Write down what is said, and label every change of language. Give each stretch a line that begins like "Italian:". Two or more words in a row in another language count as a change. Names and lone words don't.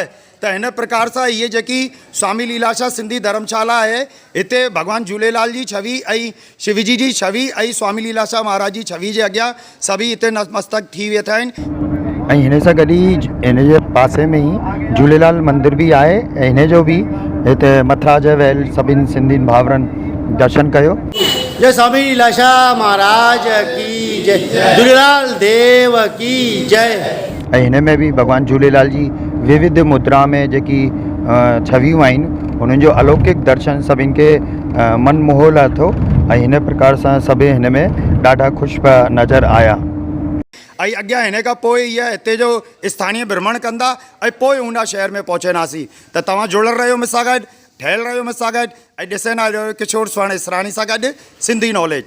Sindhi: त हिन प्रकार सां इहे जेकी स्वामी लीलाशाह सिंधी धर्मशाला आहे हिते भगवान झूलेलाल जी छवि ऐं शिवजी जी छवि ऐं स्वामी लीलाशाह महाराज जी छवि जे अॻियां सभी हिते नतमस्तक थी वेठा आहिनि। ऐं हिन सां गॾु ई हिन जे पासे में ई झूलेलाल मंदिर भी आहे ऐं हिन जो बि हिते मथुरा जे वयल सभिनि सिंधियुनि भाउरनि दर्शन कयो।
Hindi: जय स्वामी लीलाशाह महाराज की जय, झूलेलाल देव की जय।
Sindhi: ऐं हिन में बि भॻवान झूलेलाल जी विविध मुद्रा में जेकी छवियूं आहिनि उन्हनि जो अलौकिक दर्शन सभिनि खे मन मोहो लथो ऐं हिन प्रकार सां सभु हिन में ॾाढा ख़ुशि पिया नज़र आया। ऐं अॻियां हिन खां पोइ इहा हिते जो स्थानीय भ्रमण कंदा ऐं पोइ ऊना शहर में पहुचंदासीं। त तव्हां जुड़ियल रहियो मूंसां गॾु, ठहियल रहियो मूंसां गॾु ऐं ॾिसंदा रहियो किशोर स्वर्ण इसरानी सां गॾु सिंधी नॉलेज।